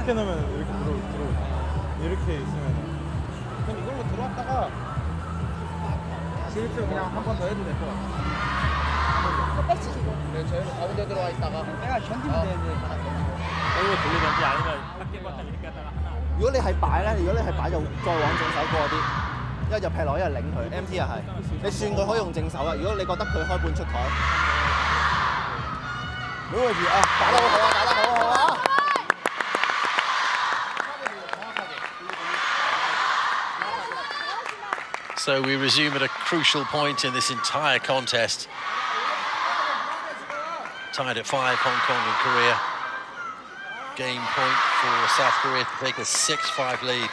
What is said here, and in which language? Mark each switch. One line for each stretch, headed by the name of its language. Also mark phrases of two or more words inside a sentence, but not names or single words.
Korean: 이렇게 넣으면 이렇게 들어 이렇게 있으면 그럼 이걸로 들어왔다가 실수 그냥 한 번 더 해도 될 것 같아. 뺏치고. 네, 저희는 가운데 들어와 있다가 내가 견디면 되는데 이거 돌리든지 아니면 밖에 봤다 이렇게 하다가 하나.
Cantonese: 如果你係擺咧，如果你係擺就再往正手過啲，一係就劈落，一係擰佢。MT 又係，你算佢可以用正手啊。如果你覺得佢開半出台，冇問題啊，打得好好啊，打得好好啊！
English: So we resume at a crucial point in this entire contest. Tied at 5, Hong Kong and Korea. Game point for South Korea to take a 6-5 lead.